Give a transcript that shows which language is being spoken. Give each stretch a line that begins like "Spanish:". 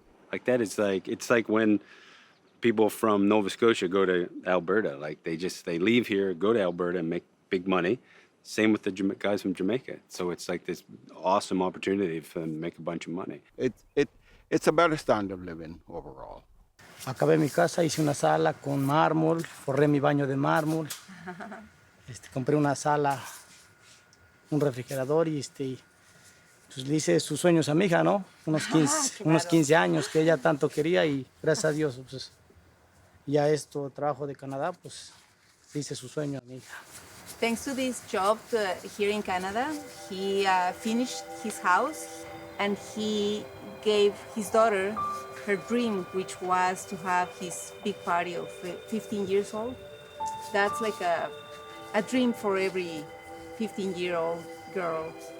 English: Like that is it's like when people from Nova Scotia go to Alberta. Like they leave here, go to Alberta and make big money. Same with the guys from Jamaica. So it's like this awesome opportunity for them to make a bunch of money. It's a better standard of living overall.
Spanish: Acabé mi casa, hice una sala con mármol, forré mi baño de mármol, compré una sala, un refrigerador y pues le hice sus sueños a mi hija, ¿no? Unos 15 años que ella tanto quería, y gracias a Dios, pues ya trabajo de Canadá, pues le hice su sueño a mi hija.
English: Thanks to this job here in Canada, he finished his house, and he gave his daughter her dream, which was to have his big party of 15 years old. That's like a dream for every 15-year-old girl.